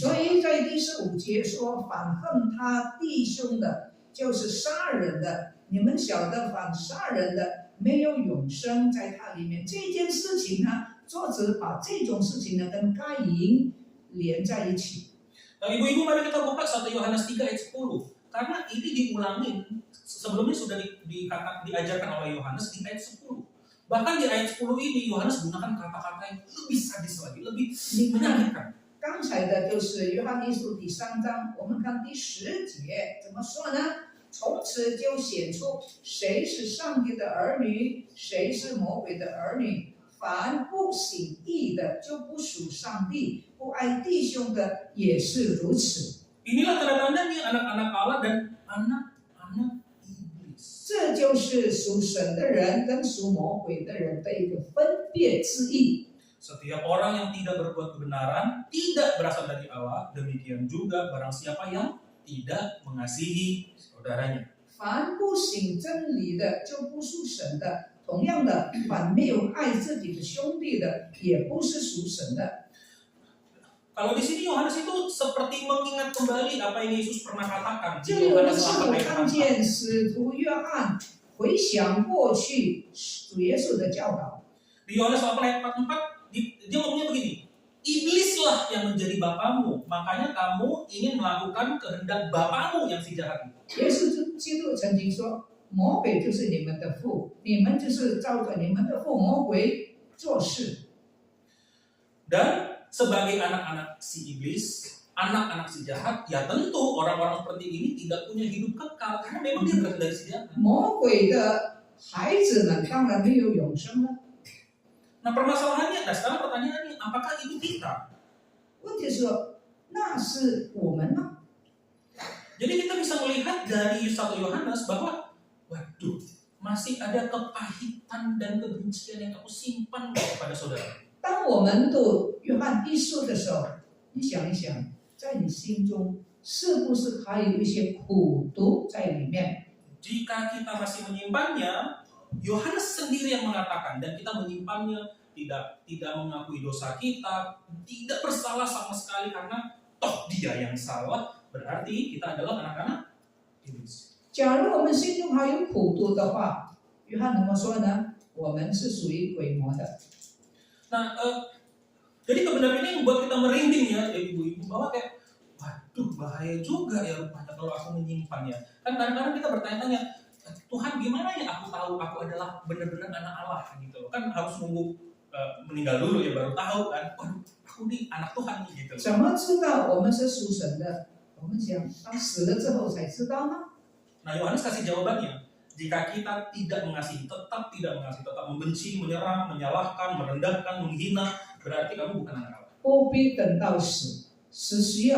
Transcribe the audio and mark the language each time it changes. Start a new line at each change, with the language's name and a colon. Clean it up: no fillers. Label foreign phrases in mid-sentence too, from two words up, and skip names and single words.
Chinese: 所
Indonesian: jahat.
Chinese: 以在第15节说，反恨他弟兄的，就是杀人的。你们晓得，反杀人的没有永生在他里面。这件事情呢，作者把这种事情呢跟该隐连在一起。
Indonesian: Nah, ibu-ibu mari kita buka 1 Yohanes 3 ayat 10. Karena ini diulangin, sebelumnya sudah diajarkan oleh Yohanes di ayat 10. Bahkan di ayat 10 ini Yohanes gunakan kata-kata yang lebih sadis lagi, lebih menyakitkan.
Chinese: 刚才的就是约翰一书第3章，我们看第10节怎么说呢？从此就显出谁是上帝的儿女，谁是魔鬼的儿女。凡不行义的，就不属上帝；不爱弟兄的，也是如此。
Indonesian: Inilah tanda-tandanya anak-anak Allah dan anak-anak iblis.
Chinese: 这就是属神的人跟属魔鬼的人的一个分别之意。
Indonesian: Setiap orang yang tidak berbuat kebenaran tidak berasal dari Allah. Demikian juga barang siapa yang tidak mengasihi saudaranya.
Chinese: 凡不行真理的，就不属神的。同样的，凡没有爱自己的兄弟的，也不是属神的。
Indonesian: Kalau di sini Yohanes itu seperti mengingat kembali apa yang Yesus pernah katakan
Chinese: 这
Indonesian: di
Chinese: 里我们 Yohanes 是 8 否
Indonesian: ayat
Chinese: 看 4. 见使徒约翰回想过去主耶稣的教导？
Indonesian: Di Yohanes 8 ayat 44 dia ngomongnya begini. Iblislah yang menjadi bapamu, makanya kamu ingin melakukan kehendak bapamu yang si jahat itu.
Chinese: 耶稣基督曾经说：“魔鬼就是你们的父，你们就是照着你们的父魔鬼做事。”
Indonesian: Dan sebagai anak-anak si iblis, anak-anak si jahat, ya tentu orang-orang seperti ini tidak punya hidup kekal karena memang dia berasal dari si jahat.
Chinese: 魔鬼的孩子们当然没有永生了。
Indonesian: Nah permasalahannya, nah sekarang pertanyaannya, apakah itu kita?
Chinese: 问题是说，那是我们吗？
Indonesian: Jadi kita bisa melihat dari 1 Yohanes bahwa, waduh, masih ada kepahitan dan kebencian yang kamu simpan kepada saudara.
Chinese: 当我们读约翰一书的时候，你想一想，在你心中是不是还有一些苦毒在里面？
Indonesian: Jika kita masih menyimpannya, Yohanes sendiri yang mengatakan, dan kita menyimpannya, tidak mengakui dosa kita, tidak bersalah sama sekali karena toh dia yang salah, berarti kita adalah anak-anak iblis.
Chinese: 假如我们心中还有苦毒的话，约翰怎么说呢？我们是属于鬼魔的。
Indonesian: Nah, jadi kebenaran ini membuat kita merinding ya ibu-ibu, bahwa kayak, waduh bahaya juga ya rupanya kalau aku menyimpannya. Kan kadang-kadang kita bertanya-tanya, Tuhan gimana ya aku tahu aku adalah benar-benar anak Allah gitu loh. Kan harus nunggu meninggal dulu ya baru tahu kan, waduh aku nih anak Tuhan nih gitu loh.
Chinese: 怎么知道我们是属神的？我们讲，当死了之后才知道吗？
Indonesian: Nah Yohanes kasih jawabannya, jika kita tidak mengasihi, tetap tidak mengasihi, tetap membenci, menyerang, menyalahkan, merendahkan, menghina, berarti kamu bukan anak Allah.